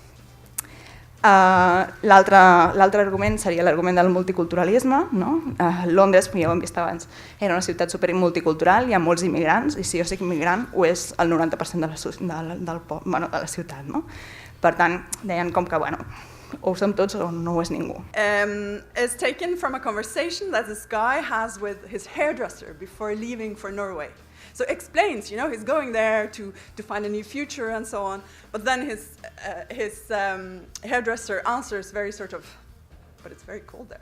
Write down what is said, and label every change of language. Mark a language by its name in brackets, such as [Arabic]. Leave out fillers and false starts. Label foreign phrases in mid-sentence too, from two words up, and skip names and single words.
[Catalan] L'altre argument seria l'argument del multiculturalisme. Londres, com ja ho hem vist abans, era una ciutat supermulticultural, hi ha molts immigrants i si jo soc immigrant ho és el 90% de la ciutat. Per tant, deien com que, o ho som tots o no ho és ningú. [English] It's taken from a conversation that this guy has with his hairdresser before leaving for Norway. So explains, he's going there to find a new future and so on, but then his hairdresser answers very sort of, but it's very cold there.